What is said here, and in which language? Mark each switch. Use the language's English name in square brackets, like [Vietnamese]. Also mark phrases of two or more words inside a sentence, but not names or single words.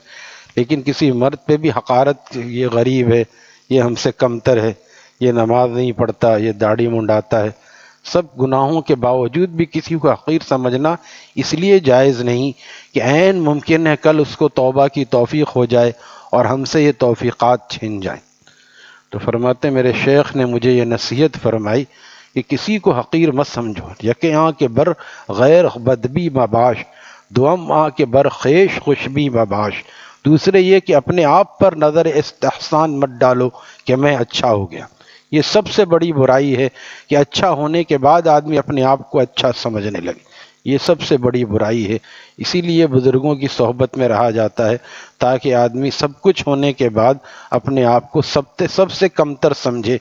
[Urdu] لیکن کسی مرد پہ بھی حقارت، یہ غریب ہے، یہ ہم سے کمتر ہے، یہ نماز نہیں پڑھتا، یہ داڑھی منڈاتا ہے، سب گناہوں کے باوجود بھی کسی کو حقیر سمجھنا اس لیے جائز نہیں کہ عین ممکن ہے کل اس کو توبہ کی توفیق ہو جائے اور ہم سے یہ توفیقات چھن جائیں. تو فرماتے میرے شیخ نے مجھے یہ نصیحت فرمائی کہ کسی کو حقیر مت سمجھو. [Persian] یکے آں کے بر غیر بدبی مباش، دوم آں کے بر خیش خوشبی مباش. [Urdu] دوسرے یہ کہ اپنے آپ پر نظر استحسان مت ڈالو کہ میں اچھا ہو گیا. یہ سب سے بڑی برائی ہے کہ اچھا ہونے کے بعد آدمی اپنے آپ کو اچھا سمجھنے لگے. یہ سب سے بڑی برائی ہے. اسی لیے بزرگوں کی صحبت میں رہا جاتا ہے تاکہ آدمی سب کچھ ہونے کے بعد اپنے آپ کو سب سے کمتر سمجھے.